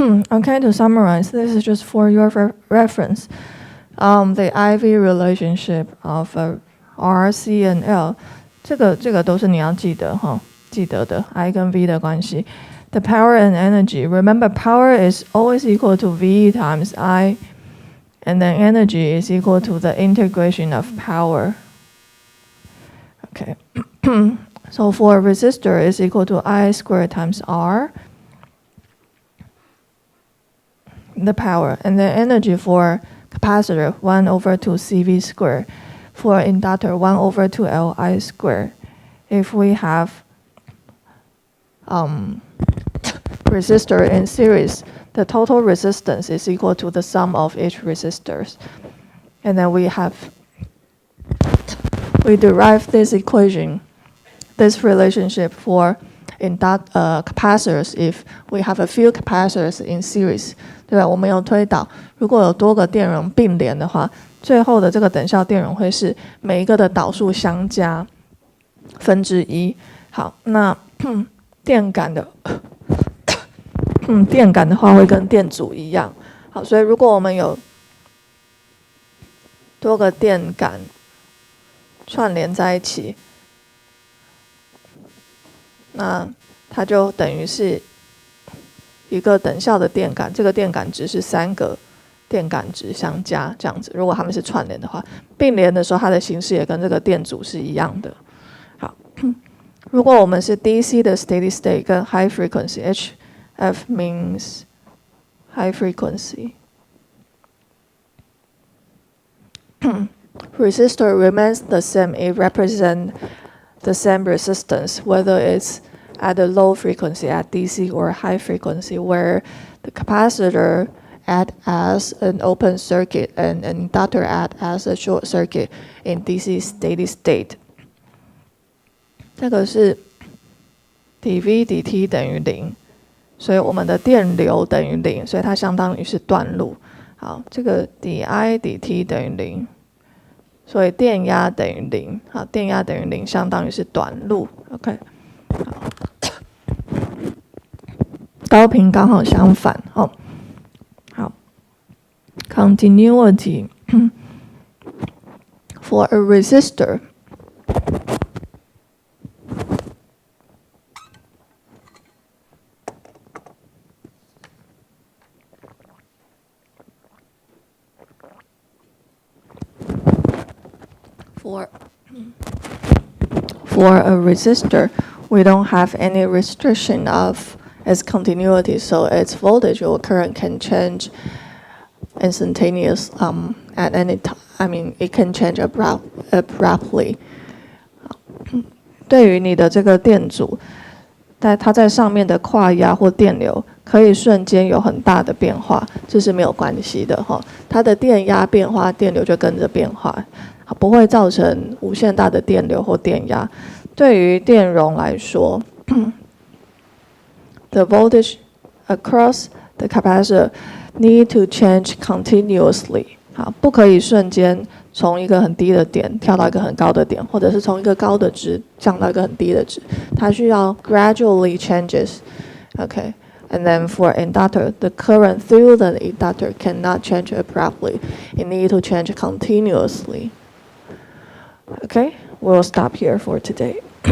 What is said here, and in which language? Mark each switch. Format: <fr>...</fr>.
<en>Okay, to summarize, this is just for your reference. The IV relationship of R, C, and L.</en> <zh>这个都是你要记得哈，记得的 I 跟 V 的关系。</zh> <en>The power and energy. Remember, power is always equal to V times I, and then energy is equal to the integration of power. Okay. So for a resistor is equal to I squared times R, the power, and then energy for capacitor 1/2 CV squared. For inductor 1/2 Li squared. If we have resistor in series, the total resistance is equal to the sum of each resistors. And then we derive this equation, this relationship for capacitors if we have a few capacitors in series.</en> <zh>对吧？我们有推导，如果有多个电容并联的话，最后的这个等效电容会是每一个的导数相加分之一。好，那电感的话会跟电阻一样。好，所以如果我们有多个电感串联在一起，那它就等于是一个等效的电感，这个电感值是3个电感值相加，这样子。如果它们是串联的话，并联的时候，它的形式也跟这个电阻是一样的。好，如果我们是</zh> <en>DC 的 steady state 跟 high frequency，HF means high frequency. Resistor remains the same. It represents the same resistance, whether it's at a low frequency at DC or high frequency, where the capacitor act as an open circuit and an inductor act as a short circuit in DC steady state.</en> <zh>这个是 dV dt 等于0，所以我们的电流等于0，所以它相当于是断路。好，这个 dI dt 等于0，所以电压等于0。好，电压等于0相当于是短路。OK。高频刚好相反。好 ，</zh> <en>continuity for a resistor. For a resistor, we don't have any restriction of its continuity, so its voltage or current can change instantaneous at any time. I mean, it can change abruptly.</en> <zh>对于你的这个电阻，它在上面的跨压或电流可以瞬间有很大的变化，这是没有关系的哈。它的电压变化，电流就跟着变化，不会造成无限大的电流或电压。对于电容来说，</zh> <en>the voltage across the capacitor need to change continuously.</en> <zh>好，不可以瞬间从一个很低的点跳到一个很高的点，或者是从一个高的值降到一个很低的值，它需要</zh> <en>gradually changes. Okay. And then for inductor, the current through the inductor cannot change abruptly. It needs to change continuously. Okay, we'll stop here for today.</en>